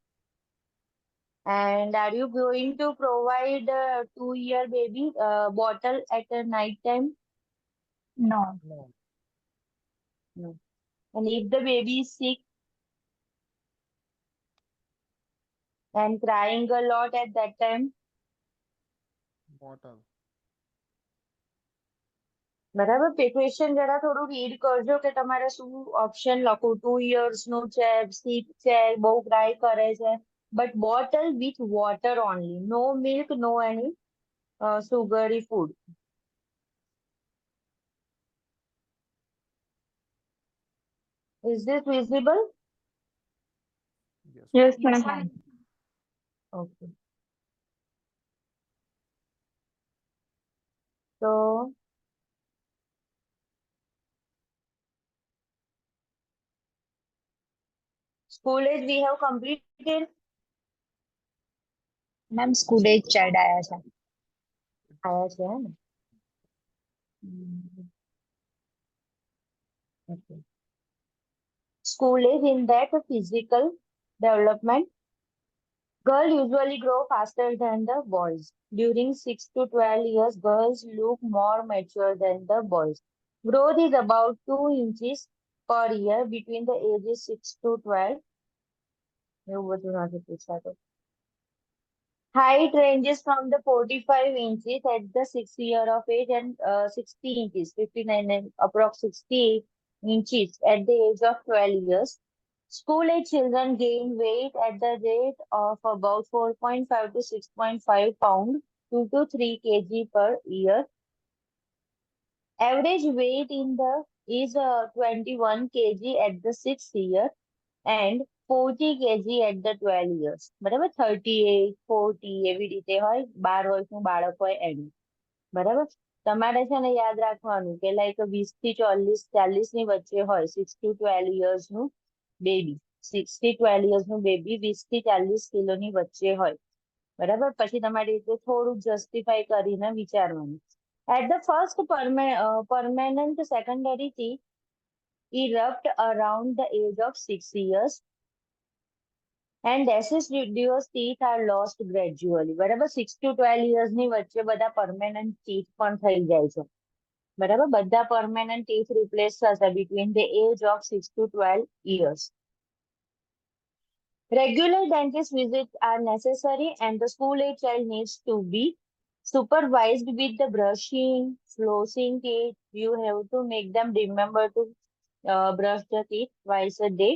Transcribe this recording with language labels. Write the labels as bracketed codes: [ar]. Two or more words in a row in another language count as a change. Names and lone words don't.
[en] And are you going to provide a 2 year baby bottle at the night time? No. No. No. And if the baby is sick and crying a lot at that time, Bottle. [gu] બરાબર ક્વેશ્ચન જરા થોડું રીડ કરજો કે તમારે શું ઓપ્શન લખું 2 years નું છે sick છે બહુ ક્રાય કરે છે [en] but bottle with water only, no milk, no any sugary food. Is this visible? Yes. Yes, Yes, ma'am. ma'am. Okay. So school age we have completed. ma'am school age child [gu] આયા છે. આયા છે ને. Hmm. [en] Okay. School age in that physical development, girls usually grow faster than the boys. During 6 to 12 years, girls look more mature than the boys. Growth is about 2 inches per year between the ages 6 to 12. [gu] એવું બધું નથી પૂછાતું. [en] Height ranges from the 45 inches at the 6th year of age and 60 inches, 59 and approx 60 inches at the age of 12 years. School age children gain weight at the rate of about 4.5 to 6.5 pound, 2 to 3 kg per year. Average weight in the is 21 kg at the 6th year and 40 kg at the 12 years. [gu] બરાબર 38, 40 એવી રીતે હોય 12 વર્ષનું બાળક હોય એનું. બરાબર તમારે છે ને યાદ રાખવાનું કે લાઈક 20 થી 40 ની વચ્ચે હોય [en] 6 to 12 years [gu] નું બેબી 6 થી 12 years નું બેબી 20 થી 40 કિલોની વચ્ચે હોય. બરાબર પછી તમારી રીતે થોડું જસ્ટિફાઈ કરીને વિચારવાનું. [en] At the first permanent secondary teeth erupt around the age of 6 years and deciduous teeth are lost gradually. [gu] બરાબર [en] 6 to 12 years [gu] ની વચ્ચે બધા [en] permanent teeth [gu] પણ થઈ જાય છે. બરાબર બધા [en] permanent teeth replace થશે between the age of 6 to 12 years. Regular dentist visits are necessary and the school age child needs to be supervised with the brushing, flossing teeth. You have to make them remember to brush the teeth twice a day.